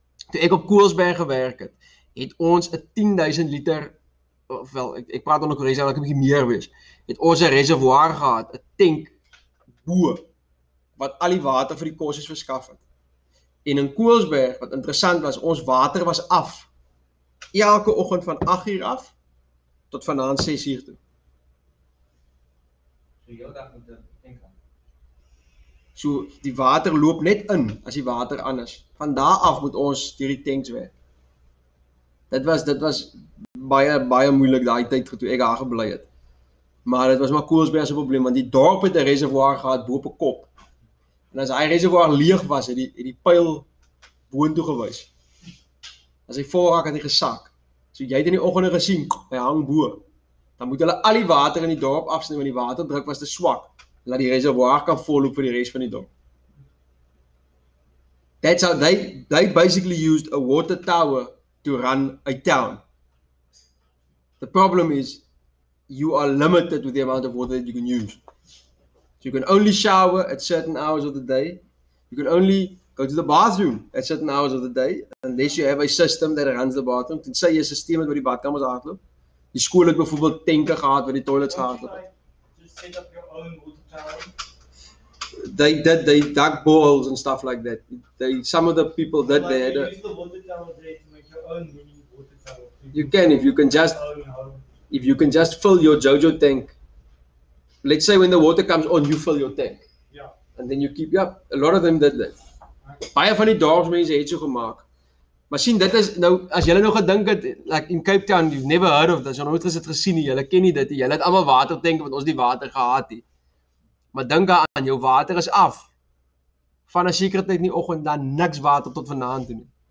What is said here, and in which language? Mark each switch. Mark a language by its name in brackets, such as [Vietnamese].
[Afrikaans] Toe ek op Koelsberg gewerk het, het ons 'n 10,000 liter, ofwel ek praat onder korreksie, dat ek 'n bietjie meer wees. Het ons 'n reservoir gehad, 'n tank bo wat al die water vir die kosses verskaf het. En in Koelsberg, wat interessant was, ons water was af. Elke oggend van 8 uur af tot vanaand 6 uur toe. So heel dag met 'n tank aan. So die water loop net in as die water aan is. Van daar af moet ons deur die tanks werk. Dit was baie moeilik daai tyd toe ek daar gebly het. Maar dit was maar Koelsberg se probleem want die dorp het 'n reservoir gehad bo op 'n kop. En as hy reservoir leeg was, het die pyl boontoe gewys. As hy vol raak het hy gesak. So jy het in die oggende gesien, hy hang bo. Dan moet hulle al die water in die dorp afsny want die waterdruk was te swak. Laat die reservoir kan volloop vir die res van die dorp. [English] That's how they basically used a water tower to run a town. The problem is you are limited with the amount of water that you can use. So you can only shower at certain hours of the day. You can only go to the bathroom at certain hours of the day unless you have a system that runs the bathroom. [Afrikaans] Tensy jy 'n stelsel het wat die badkamers hardloop. Die skool het byvoorbeeld tanke gehad waar die toilets gehardloop het. [English] Just set up your own water tower. They dug boreholes and stuff like that. Some of the people that Like they had you use the water tower there to make your own mini water tower. You can if you can just Own home. if you can just fill your JoJo tank. Let's say when the water comes on, you fill your tank. Yeah. And then you keep, yeah, a lot of them did that. [Afrikaans] Baie van die dorpsmense het so gemaak. Maar sien, dit is nou, as julle nou gedink het, [English] like in Cape Town, you've never heard of this, [Afrikaans] nooit het gesien nie, julle ken nie dit nie, julle het allemaal watertank, want ons die water gehad het. Maar dink aan, jou water is af. Van 'n sekere tyd in die oggend, dan niks water tot vanaand toe nie.